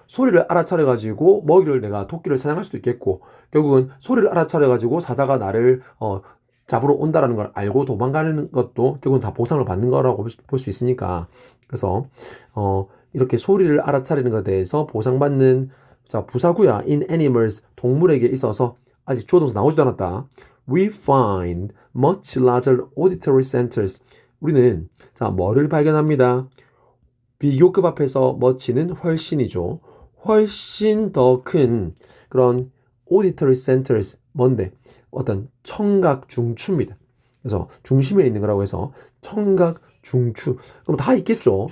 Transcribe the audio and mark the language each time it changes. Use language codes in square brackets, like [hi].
[ko] 소리를 알아차려가지고 먹이를, 내가 토끼를 사냥할 수도 있겠고, 결국은 소리를 알아차려가지고 사자가 나를 잡으러 온다라는 걸 알고 도망가는 것도 결국은 다 보상을 받는 거라고 볼 수 있으니까, 그래서 이렇게 소리를 알아차리는 것에 대해서 보상받는, 자, 부사구야. [en] in animals, [ko] 동물에게 있어서. 아직 주어 동사 나오지도 않았다. [en] We find much larger auditory centers. [ko] 우리는, 자, 뭐를 발견합니다? 비교급 앞에서 much는 훨씬이죠. 훨씬 더 큰 그런 [en] auditory centers, [ko] 뭔데? 어떤 청각 중추입니다. 그래서 중심에 있는 거라고 해서 청각 중추. 그럼 다 있겠죠.